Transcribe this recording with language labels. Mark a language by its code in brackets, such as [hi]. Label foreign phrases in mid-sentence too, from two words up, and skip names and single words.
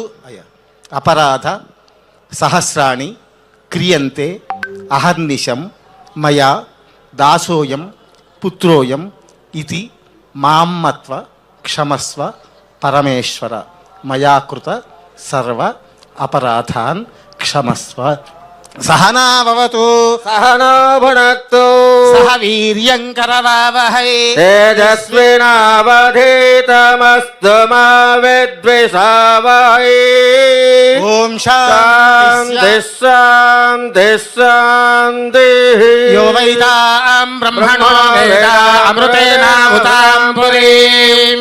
[sa] अपराध सहस्राणि क्रियन्ते अहर्निशं मया दासोऽयं पुत्रोऽयं इति मामत्व क्षमस्व परमेश्वर मया कृत सर्व अपराधान् क्षमस्व। सहना भवतु सहना भुनक्तु सह वीर्यं करवावहै तेजस्विनावधीतमस्तु मा विद्विषावहै ఓం शान्ति शान्ति शान्ति यो वैदां ब्रह्मणो वेद अमृतेनाहुतां पुरीं